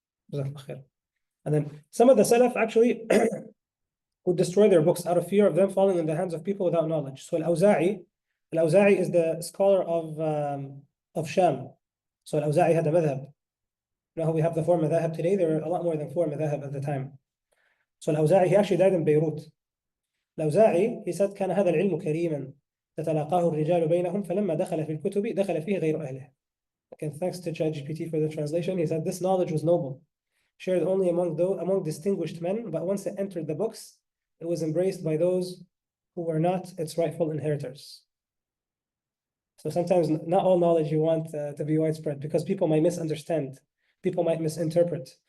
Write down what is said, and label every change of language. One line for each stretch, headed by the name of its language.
English: And then some of the Salaf actually would destroy their books out of fear of them falling in the hands of people without knowledge. So Al-Awza'i is the scholar of Sham. So Al-Awza'i had a madhab. Now we have the four madhab today. There were a lot more than four madhab at the time. So Al-Awza'i, he actually died in Beirut.
Arabic: Al-Awza'i,
English: he said,
Arabic: كان هذا العلم كريما تتلاقاه الرجال بينهم فلما دخل في الكتب دخل فيه غير أهله.
English: Again, thanks to ChatGPT for the translation. He said this knowledge was noble, shared only among distinguished men, but once it entered the books, it was embraced by those who were not its rightful inheritors. So sometimes not all knowledge you want to be widespread, because people might misunderstand, people might misinterpret.